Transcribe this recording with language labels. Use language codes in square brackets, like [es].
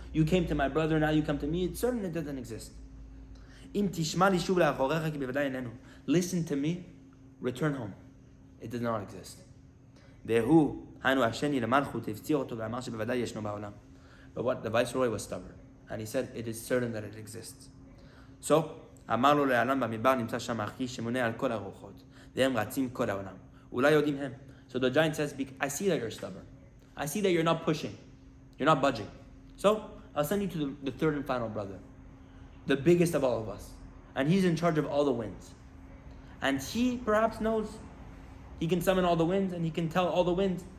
[en] You came to my brother, now you come to me. It's certain it doesn't exist. Listen to me, return home. It does not exist. But what the viceroy was stubborn, and he said, it is certain that it exists. [he] So, אמר לו לעלם במדבר נמצא שם אחי שמונה על כל הרוחות, והם רצים כל העולם. אולי יודעים הם. [en] So the giant says, I see that you're stubborn. I see that you're not pushing. You're not budging. So, I'll send you to the third and final brother, the biggest of all of us. And he's in charge of all the winds. And he perhaps knows, he can summon all the winds and he can tell all the winds.